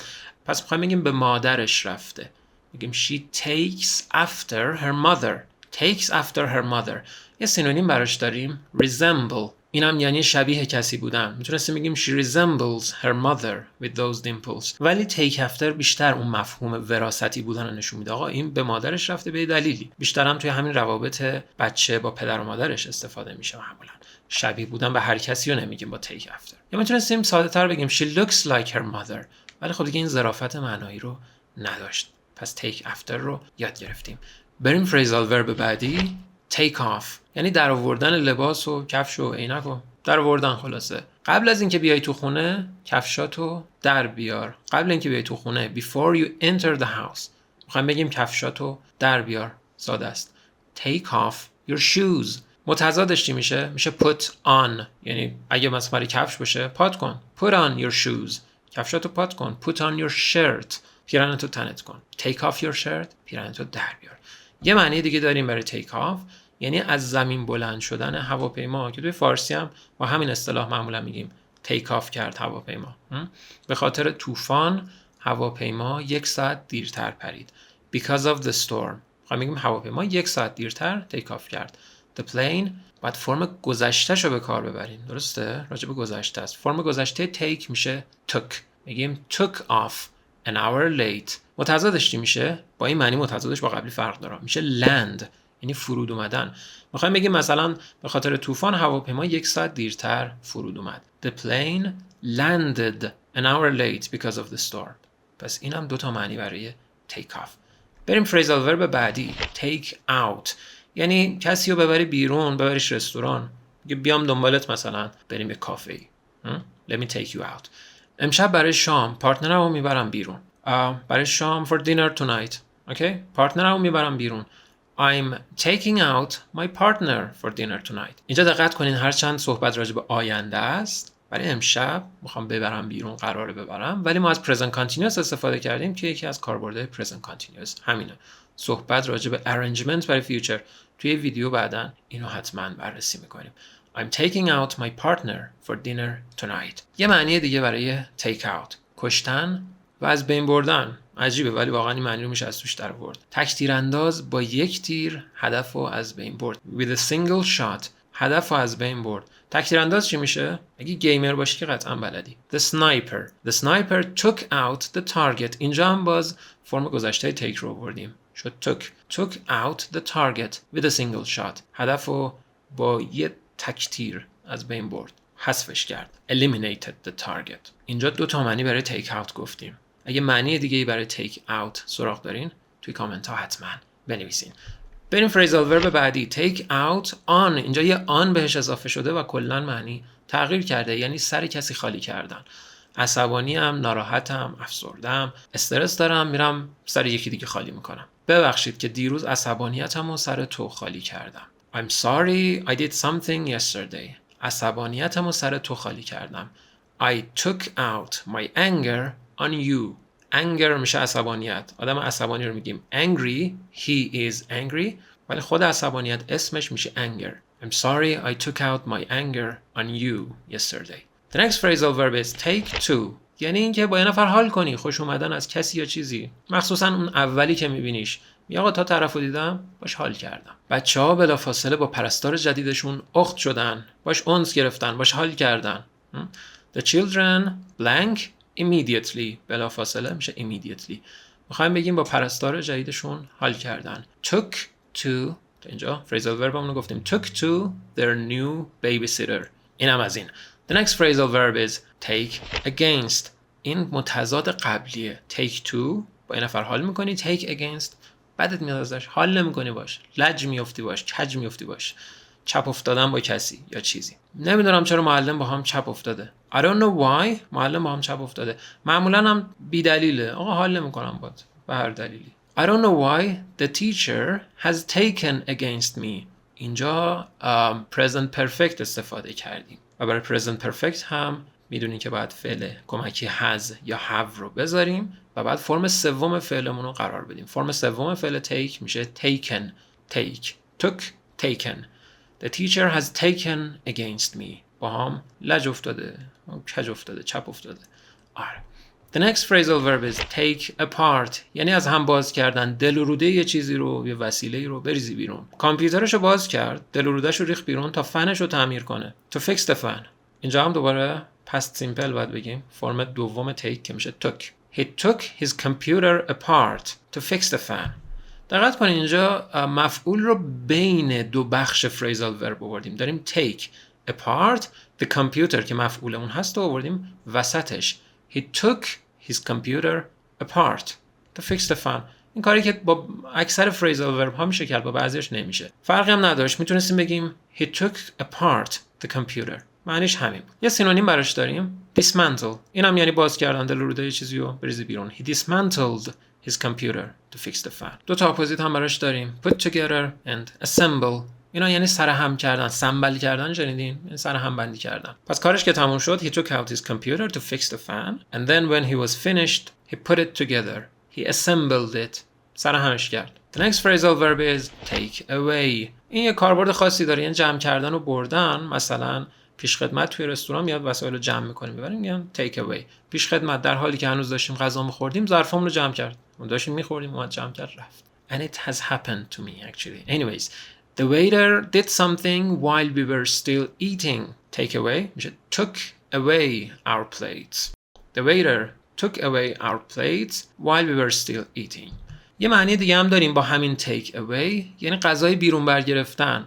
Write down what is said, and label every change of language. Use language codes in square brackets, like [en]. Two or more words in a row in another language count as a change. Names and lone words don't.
[fa] پس میخوایم بگیم به مادرش رفته، میگیم [en] she takes after her mother. takes after her mother. [fa] یه سینونیم براش داریم resemble، اینم یعنی شبیه کسی بودن. میتونستیم بگیم [en] she resembles her mother with those dimples. [fa] ولی [en] take after [fa] بیشتر اون مفهوم وراثتی بودن رو نشون میده. آقا این به مادرش رفته به دلیلی. بیشتر هم توی همین روابط بچه با پدر و مادرش استفاده میشه معمولا. شبیه بودن به هر کسی رو نمیگیم با [en] take after. [fa] یا میتونستیم ساده تر بگیم [en] she looks like her mother. [fa] ولی خب دیگه این ظرافت معنایی رو نداشت. پس [en] take after [fa] رو یاد گرفتیم. بریم [en] phrasal verb [fa] بعدی [en] take off، [fa] یعنی در آوردن لباس و کفش و عینک و در آوردن. خلاصه قبل از اینکه بیای تو خونه کفشاتو در بیار. قبل اینکه بیای تو خونه [en] before you enter the house [fa] میخوایم بگیم کفشاتو در بیار. ساده است. [en] take off your shoes. [fa] متضادش چی میشه؟ میشه [en] put on، [fa] یعنی اگه مثلا کفش باشه پات کن. [en] put on your shoes، [fa] کفشاتو پات کن. [en] put on your shirt، [fa] پیراهنتو تنت کن. [en] take off your shirt، [fa] پیراهنتو در بیار. یه معنی دیگه داریم برای [en] take off، [fa] یعنی از زمین بلند شدن هواپیما، که توی فارسی هم با همین اصطلاح معمولا میگیم [en] take off [fa] کرد هواپیما. به خاطر طوفان هواپیما 1 ساعت دیرتر پرید. [en] because of the storm [fa] خواهیم میگیم هواپیما 1 ساعت دیرتر [en] take off [fa] کرد. [en] the plane [fa] باید فرم گذشته شو به کار ببریم. درسته؟ راجع به گذشته است. فرم گذشته take میشه took. میگیم [en] took off an hour late. [fa] متضادش چی میشه؟ با این معنی متضادش با قبلی فرق داره. میشه land، یعنی فرود اومدن. میخوایم بگیم مثلا به خاطر طوفان هواپیما 1 ساعت دیرتر فرود اومد. [en] The plane landed an hour late because of the storm. [fa] پس اینم 2 تا معنی برای [en] take off. [fa] بریم [en] phrasal verb [fa] بعدی. [en] take out [fa] یعنی کسی رو ببری بیرون، ببریش رستوران. بیام دنبالت مثلا بریم یه کافه ای. [en] Let me take you out. [fa] امشب برای شام پارتنرم رو میبرم بیرون. برای شام [en] for dinner tonight. [fa] Okay? پارتنرم رو میبرم بیرون. [en] I'm taking out my partner for dinner tonight. [fa] اینجا دقت کنین هرچند صحبت راجع به آینده است، برای امشب میخوام ببرم بیرون، قراره ببرم، ولی ما از [en] present continuous [fa] استفاده کردیم که یکی از کاربردهای [en] present continuous [fa] همینه. صحبت راجع به arrangement برای future. توی ویدیو بعداً اینو حتما بررسی میکنیم. [en] I'm taking out my partner for dinner tonight. [fa] یه معنی دیگه برای [en] take out [fa] کشتن و از بین بردن. عجیبه ولی واقعا این معنی رو میشه از توش در آورد. تک تیرانداز با یک تیر هدف رو از بین برد. [en] With a single shot [fa] هدف رو از بین برد. تک تیرانداز چی میشه؟ اگه گیمر باشی که قطعا بلدی. [en] The sniper took out the target. [fa] اینجا هم باز فرم گذشته take رو بردیم. [en] شد took out the target with a single shot. [fa] هدف رو با یه تک تیر از بین برد. حذفش کرد. [en] Eliminated the target. [fa] اینجا 2 تا معنی برای [en] take out [fa] گفتیم. اگه معنی دیگه‌ای برای [en] take out [fa] سراغ دارین توی کامنت ها حتما بنویسین. بریم [en] phrasal verb [fa] بعدی. [en] take out on. [fa] اینجا یه on بهش اضافه شده و کلاً معنی تغییر کرده، یعنی سر کسی خالی کردن. عصبانیم، ناراحتم، افسردم، استرس دارم، میرم سر یکی دیگه خالی میکنم. ببخشید که دیروز عصبانیتمو سر تو خالی کردم. [en] I'm sorry I did something yesterday. [fa] عصبانیتمو سر تو خالی کردم. [en] I took out my anger on you. [fa] anger میشه عصبانیت. آدم عصبانی رو میگیم angry. [en] He is angry. [fa] ولی خود عصبانیت اسمش میشه anger. [en] I'm sorry I took out my anger on you yesterday. The next phrasal verb is take to. [fa] یعنی اینکه با یه نفر حال کنی، خوش اومدن از کسی یا چیزی. مخصوصا اون اولی که میبینیش. میگه آقا تا طرفو دیدم باش حال کردم. بچه‌ها بلافاصله با پرستار جدیدشون اخت شدن، باش انس گرفتن، باش حال کردن. [en] The children blank immediately. [fa] بلافاصله میشه immediately. میخوایم بگیم با پرستار جدیدشون حال کردن. [en] Took to. [fa] اینجا [en] phrasal verb [fa] همونو گفتیم. [en] Took to their new babysitter. [fa] اینم از این. [en] The next phrasal verb is take against. [fa] این متضاد قبلیه. [en] Take to [fa] با این نفر حال میکنی. [en] Take against [fa] بدت میاد ازش، حال نمیکنی باش، لج میافتی باش، کج میافتی باش. چپ افتادن با کسی یا چیزی. نمیدونم چرا معلم با هم چپ افتاده. [en] I don't know why [fa] معلم با هم چپ افتاده. معمولا هم بی دلیله. آقا حال نمیکنم باهات به هر دلیلی. [en] I don't know why the teacher has taken against me. [fa] اینجا [en] present perfect [fa] استفاده کردیم و برای [en] present perfect [fa] هم میدونی که باید فعل کمکی has یا have رو بذاریم و بعد فرم سوم فعلمون رو قرار بدیم. فرم سوم فعل take میشه taken. [en] take. took. taken. The teacher has taken against me. [fa] با هم لج افتاده، کج افتاده، چپ افتاده. آره. [en] The next phrasal verb is take apart. [fa] یعنی از هم باز کردن. دل و روده یه چیزی رو، یه وسیله رو بریزی بیرون. کامپیوترش رو باز کرد، دل و رودهش رو ریخت بیرون تا فنش رو تعمیر کنه. [en] To fix the fan. [fa] اینجا هم دوباره [en] past simple [fa] باید بگیم. فرم دوم take که میشه took. [en] He took his computer apart to fix the fan. [fa] دقت کنید اینجا مفعول رو بین 2 بخش [en] phrasal verb [fa] آوردیم. داریم [en] take apart the computer [fa] که مفعولمون هست و آوردیم وسطش. [en] He took his computer apart to fix the fan. [fa] این کاری که با اکثر [en] phrasal verb [fa] ها میشه کرد، با بعضیش نمیشه. فرقی هم نداشت. میتونستیم بگیم [en] he took apart the computer. [fa] معنیش همین بود. یه سینونیم براش داریم dismantle. اینم یعنی باز کردن، دل و روده یه چیزی رو بریزی بیرون. [en] He dismantled his computer to fix the fan. [fa] 2 تا اپوزیت هم براش داریم [en] put together and assemble. [fa] اینا یعنی سرهم کردن، سمبل کردن. شنیدین؟ یعنی سرهم بندی کردن. پس کارش که تموم شد [en] he took out his computer to fix the fan and then when he was finished he put it together. He assembled it. [fa] سرهمش کرد. [en] The next phrasal verb is take away. [fa] این یه کاربرد خاصی داره، یعنی جمع کردن و بردن. مثلا پیش خدمت توی رستوران میاد وسایل رو جمع می‌کنه میبریم، میگن [en] take away. [fa] پیش خدمت در حالی که هنوز داشتیم غذا می‌خوردیم ظرفامون رو جمع کرد. ما داشتیم می‌خوردیم اومد جمع کرد رفت. [en] And it has happened to me actually. Anyways, the waiter did something while we were still eating. Take away میشه took away our plates. The waiter took away our plates while we were still eating. [fa] یه معنی دیگه هم داریم با همین [en] take away، [fa] یعنی غذای بیرون برگرفتن.